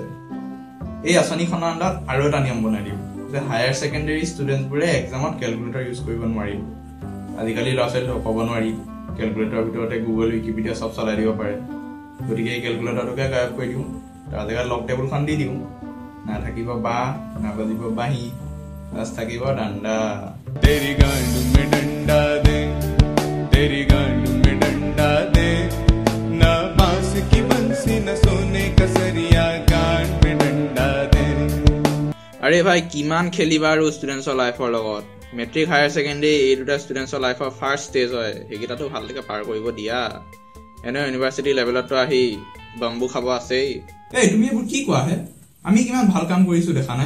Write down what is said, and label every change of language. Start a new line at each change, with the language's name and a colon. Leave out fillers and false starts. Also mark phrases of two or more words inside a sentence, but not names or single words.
Assamese: এই আঁচনিখনৰ আণ্ডাৰত আৰু এটা নিয়ম বনাই দিওঁ যে
English: higher secondary
Assamese: ষ্টুডেণ্টছবোৰে এক্সামত
English: calculator use
Assamese: কৰিব নোৱাৰিব। আজিকালি ল'ৰা ছোৱালীক ক'ব নোৱাৰি, কেলকুলেটৰৰ ভিতৰতে গুগল উইকিপিডিয়া চব চলাই দিব পাৰে। গতিকে এই কেলকুলেটৰটোকে গায়ব কৰি দিওঁ, তাৰ জেগাত লক টেবুলখন দি দিওঁ। নাথাকিব বাঁহ, নাবাজিব বাঁহী, বাছ থাকিব ডাণ্ডা।
Hindi: तेरी गांड में डंडा दे, तेरी गांड में डंडा दे, ना बांस की बंसी ना सोने का सरिया, गांड में डंडा दे।
Assamese: আৰে ভাই কিমান খেলিবা আৰু ষ্টুডেণ্টছৰ লাইফৰ লগত। মেট্ৰিক
English: higher secondary
Assamese: এই দুটা ষ্টুডেণ্টছৰ লাইফৰ
English: first stage
Assamese: হয়, সেইকেইটাতো ভালকৈ পাৰ কৰিব দিয়া। এনে ইউনিভাৰ্চিটি লেভেলতো আহি বাম্বু খাব আছেই। তুমি এইবোৰ কি কোৱা হে? আমি কিমান ভাল কাম কৰিছো দেখা নাই?